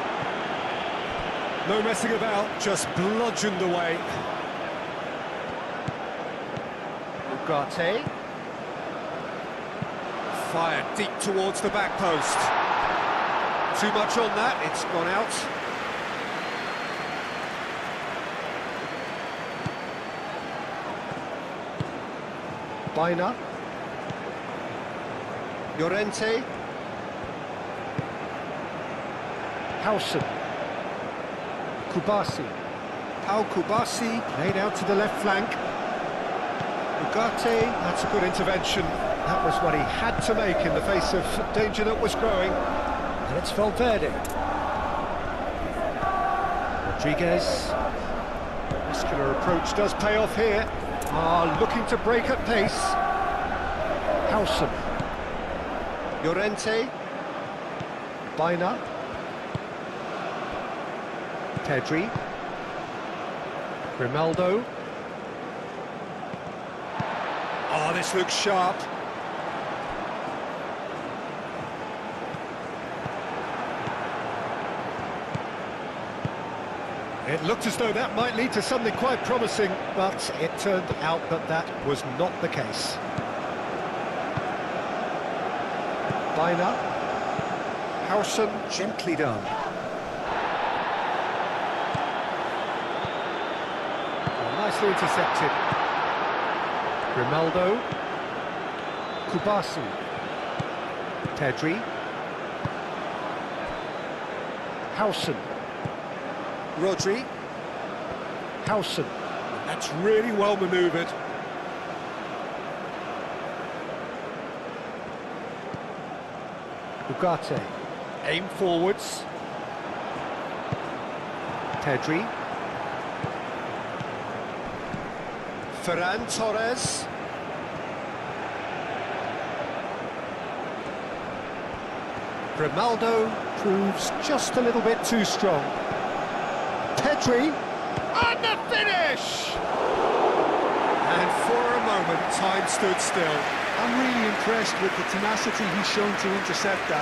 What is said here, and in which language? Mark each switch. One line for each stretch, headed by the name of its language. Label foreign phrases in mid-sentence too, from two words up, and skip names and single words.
English: No messing about, just bludgeoned away. Ugarte. Fired deep towards the back post. Too much on that, it's gone out. Baina. Llorente. Hausen. Kubasi. Pau Kubasi played out to the left flank. Ugarte, that's a good intervention. That was what he had to make in the face of danger that was growing. And it's Valverde. Rodriguez. Muscular approach does pay off here. Looking to break at pace. Hausen. Llorente. Baina. Pedri. Grimaldo. Oh, this looks sharp. It looked as though that might lead to something quite promising, but it turned out that that was not the case. Baina. Hausen, gently done. Nicely intercepted. Grimaldo. Kubasi. Pedri. Hausen. Rodri. Hausen. That's really well manoeuvred. Ugarte. Aim forwards. Pedri. Ferran Torres. Grimaldo proves just a little bit too strong. Pedri, and the finish! And for a moment, time stood still. I'm really impressed with the tenacity he's shown to intercept that.